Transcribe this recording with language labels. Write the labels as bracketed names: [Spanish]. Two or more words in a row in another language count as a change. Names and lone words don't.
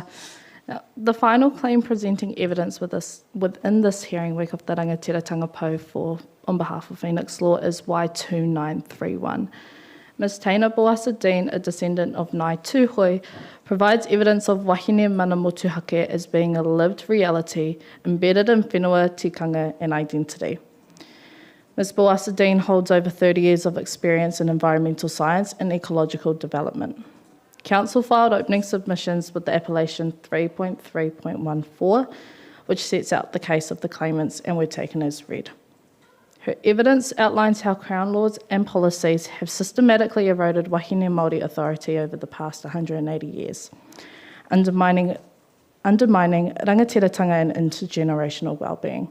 [English] Now, the final claim presenting evidence within this hearing week of the Rangatiratanga Pou on behalf of Phoenix Law is Y2931. Ms. Taina Boasa-Dean, a descendant of Nai Tūhoi, provides evidence of [Māori] Wahine mana motuhake [English] as being a lived reality embedded in [Māori] whenua, tikanga [English] and identity. Ms. Boassa Dean holds over 30 years of experience in environmental science and ecological development. Council filed opening submissions with the appellation 3.3.14, which sets out the case of the claimants and were taken as read. Her evidence outlines how Crown laws and policies have systematically eroded [Māori] Wahine Māori [English] authority over the past 180 years, undermining rangatiratanga and intergenerational wellbeing.